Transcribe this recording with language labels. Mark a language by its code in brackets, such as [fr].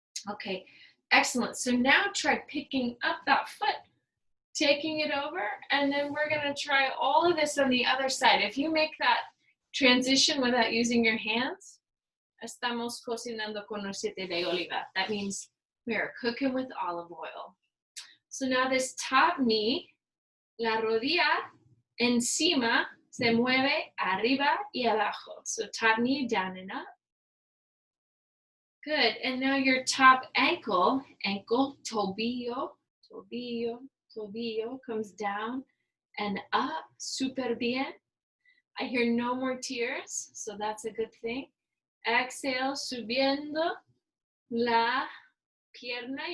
[en] Okay, excellent. So now try picking up that foot, taking it over, and then we're gonna try all of this on the other side. If you make that transition without using your hands, [es] estamos cocinando con aceite de oliva. [en] That means we are cooking with olive oil. So now this top knee, [es] la rodilla encima se mueve arriba y abajo. [en] So top knee down and up. Good. And now your top ankle, [es] tobillo, tobillo, tobillo [en] comes down and up. [es] Super bien. [en] I hear no more tears, so that's a good thing. Exhale, [es] subiendo la pierna.